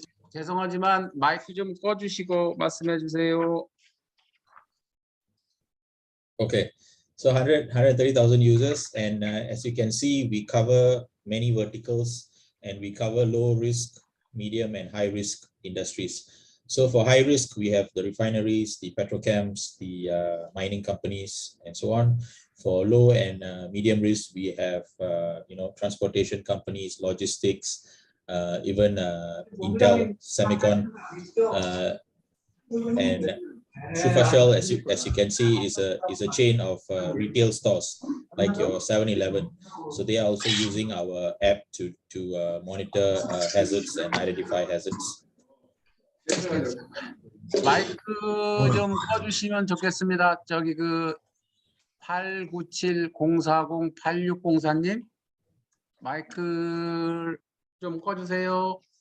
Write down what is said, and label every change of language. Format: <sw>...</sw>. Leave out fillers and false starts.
<ko>죄송하지만 마이크 좀 꺼주시고 말씀해 주세요.</ko> <en>Okay, so 130,000 users, and as you can see, we cover many verticals, and we cover low risk, medium and high risk industries. So for high risk, we have the refineries, the petrochems, the mining companies, and so on. For low and medium risk, we have transportation companies, logistics, even Intel, Semicon, and Shufashal, as you can see, is a chain of retail stores like your 7-Eleven. So they are also using our app to monitor hazards and identify hazards.</en> <ko>마이크 좀 꺼주시면 좋겠습니다. 저기 그 897-040-8604님. 마이크 좀 꺼주세요.</ko>